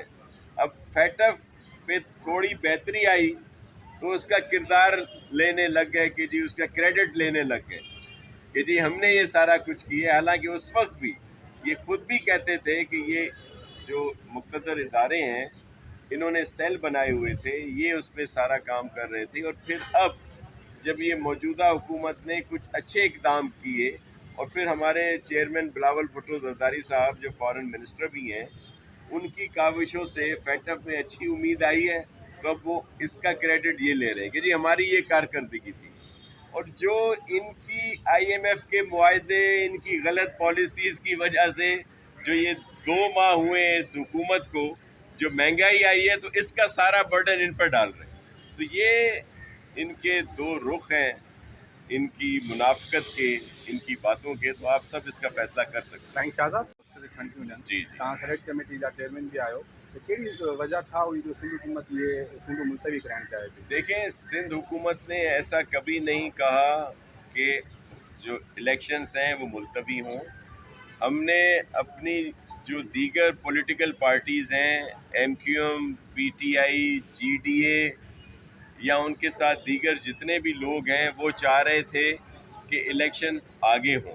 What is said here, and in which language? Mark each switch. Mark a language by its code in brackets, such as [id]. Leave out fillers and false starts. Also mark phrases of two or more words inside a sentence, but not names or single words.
[ur] اب فیٹف پہ تھوڑی بہتری آئی تو اس کا کردار لینے لگ گئے کہ جی اس کا کریڈٹ لینے لگ گئے کہ جی ہم نے یہ سارا کچھ کیا. حالانکہ اس وقت بھی یہ خود بھی کہتے تھے کہ یہ جو مقتدر ادارے ہیں انہوں نے سیل بنائے ہوئے تھے، یہ اس پر سارا کام کر رہے تھے. اور پھر اب جب یہ موجودہ حکومت نے کچھ اچھے اقدام کیے، اور پھر ہمارے چیئرمین بلاول بھٹو زرداری صاحب جو [en] foreign minister [ur] بھی ہیں، ان کی کاوشوں سے فیٹف میں اچھی امید آئی ہے، تو اب وہ اس کا کریڈٹ یہ لے رہے ہیں کہ جی ہماری یہ کارکردگی تھی. اور جو ان کی IMF کے معاہدے، ان کی غلط پالیسیز کی وجہ سے جو یہ 2 ماہ ہوئے ہیں اس حکومت کو، جو مہنگائی آئی ہے، تو اس کا سارا برڈن ان پر ڈال رہے ہیں. تو یہ ان کے 2 رخ ہیں، ان کی منافقت کے، ان کی باتوں کے. تو آپ سب اس کا فیصلہ کر سکتے ہیں. [sd] साईं शाहज़ाद [en] thank you [sd] ॾियनि. [ur] جی جی. [sd] तव्हां [en] select committee [sd] जा चेयरमैन बि आहियो, त कहिड़ी वजह छा हुई जो सिंध हुकूमत ये चूंडूं मुलतवी कराइणु चाहे थी? [ur] دیکھیں، سندھ حکومت نے ایسا کبھی نہیں کہا کہ جو الیکشنز ہیں وہ ملتوی ہوں. ہم نے اپنی جو دیگر [en] political parties [ur] ہیں، MQM، PTI، GDA، یا ان کے ساتھ دیگر جتنے بھی لوگ ہیں، وہ چاہ رہے تھے کہ الیکشن آگے ہوں.